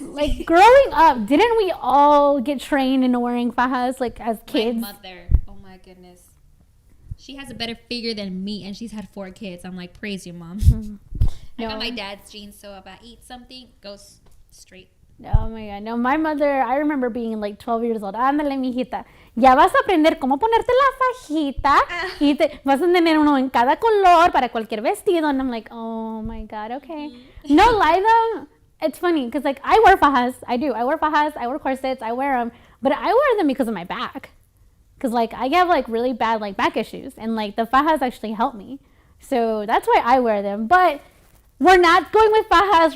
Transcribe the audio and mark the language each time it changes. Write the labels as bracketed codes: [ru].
[en] Like growing up, didn't we all get trained in wearing fajas like as kids? My mother, oh my goodness. She has a better figure than me and she's had 4 kids. I'm like, praise you, mom. I got my dad's genes, so if I eat something, it goes straight. Oh my God, no, my mother, I remember being like 12 years old. [es] Ándale, mijita, ya vas a aprender cómo ponerte la fajita y vas a tener uno en cada color para cualquier vestido. [en] And I'm like, oh my God, okay. No lie though, it's funny because like I wear fajas. I wear fajas, I wear corsets, I wear them, but I wear them because of my back. Because like I have like really bad like back issues and like the fajas actually help me. So that's why I wear them. But we're not going with fajas.